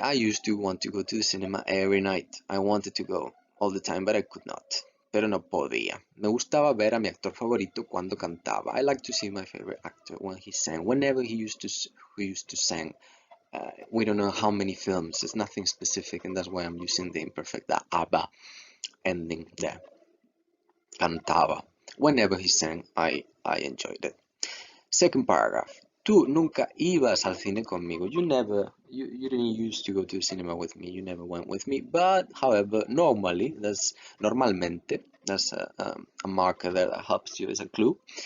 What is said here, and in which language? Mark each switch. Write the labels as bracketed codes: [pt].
[en] I used to want to go to the cinema every night. I wanted to go all the time, but I could not. [es] Pero no podía. Me gustaba ver a mi actor favorito cuando cantaba. [en] I like to see my favorite actor when he sang. Whenever he used to sing. We don't know how many films. It's nothing specific, and that's why I'm using the imperfect, the aba ending there. Cantaba. Whenever he sang, I enjoyed it. Second paragraph. [es] Tú nunca ibas al cine conmigo. [en] You didn't used to go to the cinema with me. You never went with me. But, however, normally, normalmente, that's a marker there that helps you as a clue.